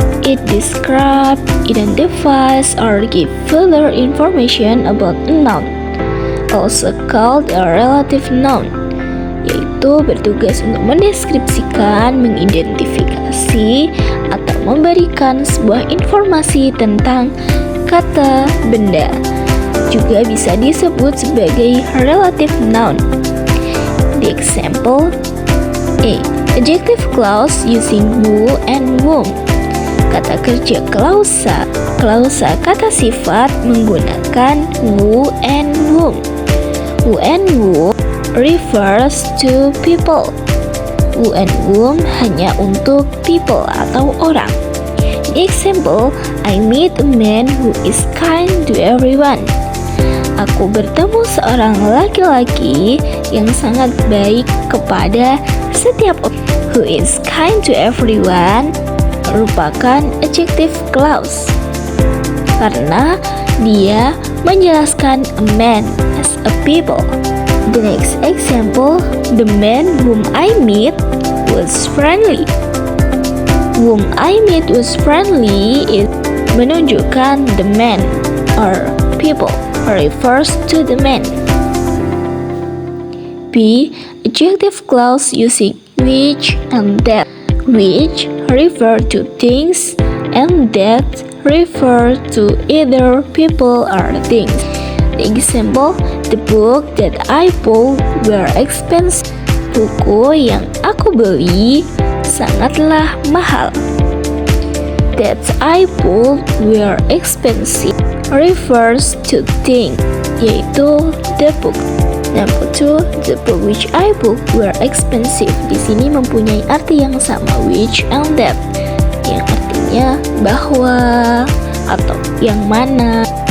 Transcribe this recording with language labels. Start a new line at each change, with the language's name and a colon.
English: It describes, identifies, or gives further information about a noun, also called a relative noun,
Indonesian: yaitu bertugas untuk mendeskripsikan, mengidentifikasi, atau memberikan sebuah informasi tentang kata benda. Juga bisa disebut sebagai relative noun.
English: The example A. Adjective clause using who and whom.
Indonesian: Kata kerja klausa kata sifat menggunakan
English: who and whom. Who and whom refers to people. Who and whom
Indonesian: hanya untuk people atau orang.
English: The example, I meet a man who is kind to everyone.
Indonesian: Aku bertemu seorang laki-laki yang sangat baik kepada setiap orang.
English: Who is kind to everyone
Indonesian: merupakan
English: adjective clause
Indonesian: karena dia menjelaskan
English: a man as a people. The next example, the man whom I meet was friendly. Whom I meet was friendly is
Indonesian: menunjukkan
English: the man or people refers to the man. B. Adjective clause using which and that. Which refer to things and that refer to either people or things. The example, the book that I bought were expensive.
Indonesian: Buku yang aku beli sangatlah mahal.
English: That I bought were expensive refers to thing,
Indonesian: yaitu
English: the book. Number 2, the book which I bought were expensive.
Indonesian: Di sini mempunyai arti yang sama, which and that, yang artinya bahwa atau yang mana.